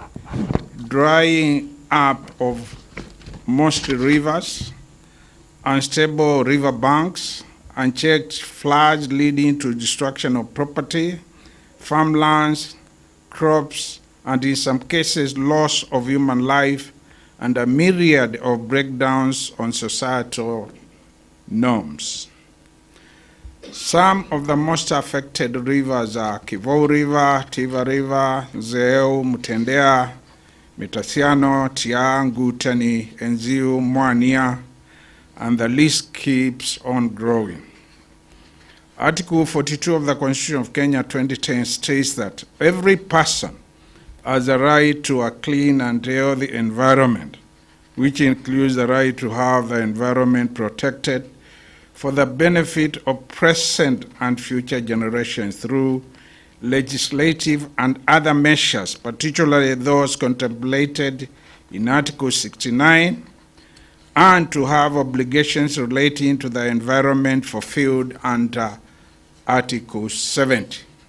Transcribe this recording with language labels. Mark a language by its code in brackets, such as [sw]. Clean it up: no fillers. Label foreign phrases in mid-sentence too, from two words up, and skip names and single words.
[en] drying up of most rivers, unstable river banks, unchecked floods leading to destruction of property, farmlands, crops, and in some cases loss of human life, and a myriad of breakdowns on societal norms. Some of the most affected rivers are Kivu River, Tiva River, Zeu, Mutendea, Mitasiano, Tiang, Gutani, Enziu, Mwania, and the list keeps on growing. Article 42 of the Constitution of Kenya 2010 states that every person has a right to a clean and healthy environment, which includes the right to have the environment protected for the benefit of present and future generations through legislative and other measures, particularly those contemplated in Article 69, and to have obligations relating to the environment fulfilled under Article 70.